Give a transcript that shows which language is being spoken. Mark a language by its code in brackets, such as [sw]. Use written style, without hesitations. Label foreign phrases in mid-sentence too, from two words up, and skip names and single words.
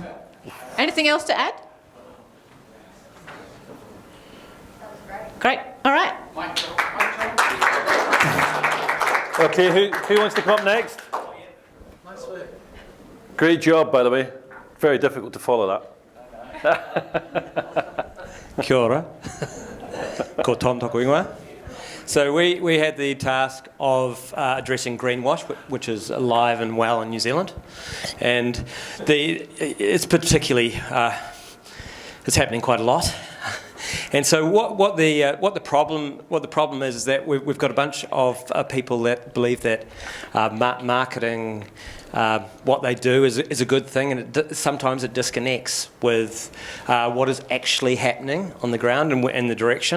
[en] Anything else to add? Great. All right. Okay, who wants to come up next? Nice work. Great job, by the way. Very difficult to follow that. [mi] Kia ora. Ko Tom toku ingoa. [en] So we had the task of addressing greenwash, which is alive and well in New Zealand, and it's particularly it's happening quite a lot. And so what the problem is that we've got a bunch of people that believe that marketing, what they do is a good thing, and sometimes it disconnects with what is actually happening on the ground and the direction.